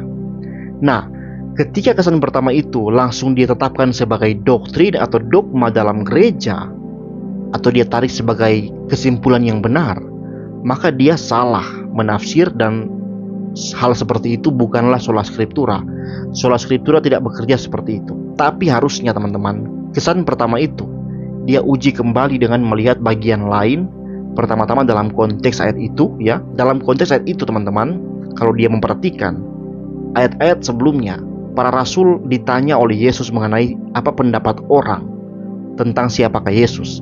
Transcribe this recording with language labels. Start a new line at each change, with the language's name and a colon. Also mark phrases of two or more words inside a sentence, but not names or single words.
Indonesian: Nah, ketika kesan pertama itu langsung dia tetapkan sebagai doktrin atau dogma dalam gereja, atau dia tarik sebagai kesimpulan yang benar, maka dia salah menafsir, dan hal seperti itu bukanlah
Latin: sola scriptura. Sola scriptura
Indonesian: tidak bekerja seperti itu. Tapi harusnya teman-teman, kesan pertama itu dia uji kembali dengan melihat bagian lain. Pertama-tama dalam konteks ayat itu, ya. Dalam konteks ayat itu teman-teman, kalau dia memperhatikan ayat-ayat sebelumnya, para rasul ditanya oleh Yesus mengenai apa pendapat orang tentang siapakah Yesus.